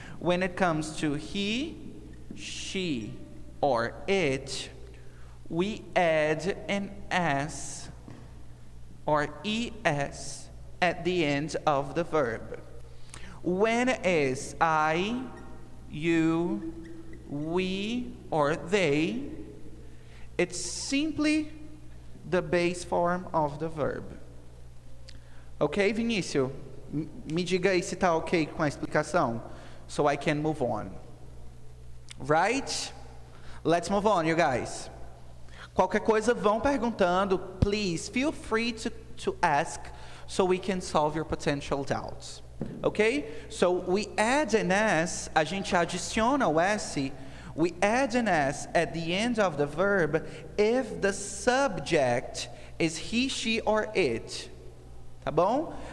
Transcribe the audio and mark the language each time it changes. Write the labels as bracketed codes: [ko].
[en] When it comes to he, she, or it, we add an S or ES at the end of the verb. When is I, you, we, or they, it's simply the base form of the verb. Ok, Vinícius? [pt] Me diga aí se tá ok com a explicação, [en] so I can move on. Right? Let's move on, you guys. [pt] Qualquer coisa, vão perguntando. [en] Please, feel free to ask so we can solve your potential doubts. Okay? So we add an S, [pt] a gente adiciona o S, [en] we add an S at the end of the verb if the subject is he, she, or it. [pt] Tá bom?